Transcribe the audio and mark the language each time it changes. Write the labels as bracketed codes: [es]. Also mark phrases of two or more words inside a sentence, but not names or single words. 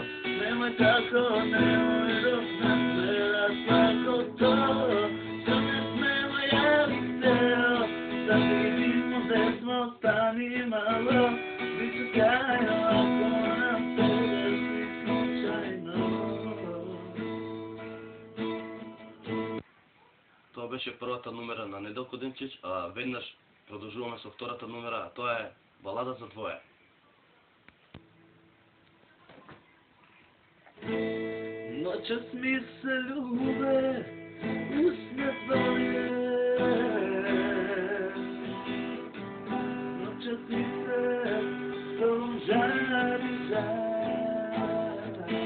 [sr] Nemoj tako, nemoj dok nas gleda svako to. Što ne smemo, ja bih hteo da vidimo gde smo, stani malo. Biće sjajno ako nam se desi slučajno. [mk] Тоа беше првата номера на Неделко Денчич, а веднаш продолжуваме со втората номера, а тоа е "Балада за двое". [sr] Noćas mi se ljube usne tvoje. Noćas mi se tobom žari žar.